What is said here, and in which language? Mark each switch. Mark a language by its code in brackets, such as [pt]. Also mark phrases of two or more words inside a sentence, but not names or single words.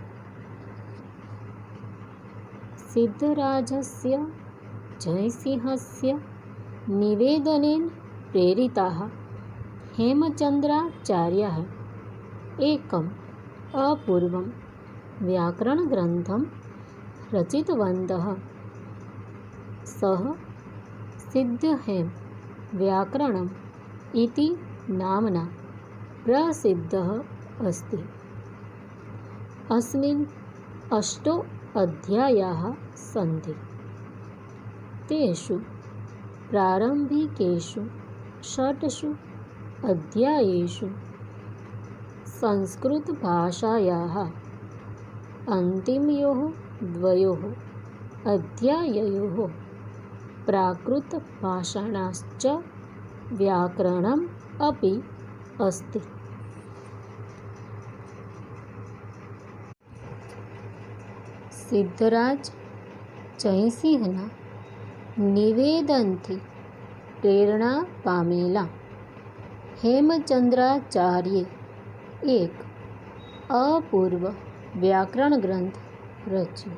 [sa] સિદ્ધરાજસ્ય જયસિંહસ્ય નિવેદનેન પ્રેરિતાઃ હેમચંદ્રાચાર્યાઃ એકમ અપૂર્વમ વ્યાકરણગ્રંથમ રચિતવन्तઃ. સઃ સિદ્ધહેમ વ્યાકરણમ ઇતિ નામ્ના પ્રસિદ્ધઃ अस्ति. अस्मिन् 8 अध्यायाः सन्ति. तेषु प्रारम्भिकेषु 6 अध्यायेषु संस्कृतभाषायाः अन्तिमयोः 2 अध्याययोः प्राकृतभाषाणाश्च व्याकरणम् अपि अस्ति. [gu] સિદ્ધરાજ જયસિંહના નિવેદનથી પ્રેરણા પામેલા હેમચંદ્રાચાર્યે એક અપૂર્વ વ્યાકરણ ગ્રંથ રચ્યો.